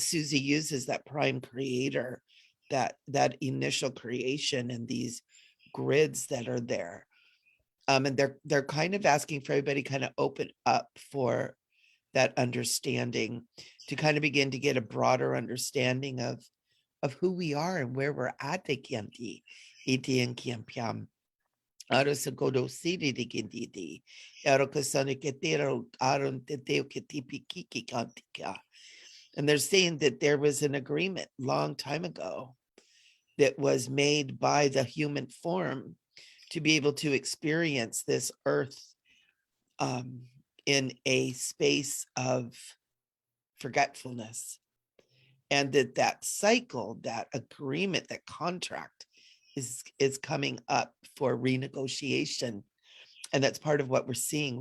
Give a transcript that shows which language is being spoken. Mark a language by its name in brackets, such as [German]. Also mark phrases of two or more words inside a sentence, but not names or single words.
[English] Susie uses that prime creator, that initial creation, and these grids that are there. And they're kind of asking for everybody kind of open up for that understanding, to kind of begin to get a broader understanding of who we are and where we're at. Te kianti, iti and kiampiam. Aro sa godo siri di gindidi. Aro kasane ketero aron teteo ketipi kiki kantika. And they're saying that there was an agreement long time ago that was made by the human form to be able to experience this earth um, in a space of forgetfulness, and that cycle, that agreement, that contract is coming up for renegotiation, and that's part of what we're seeing.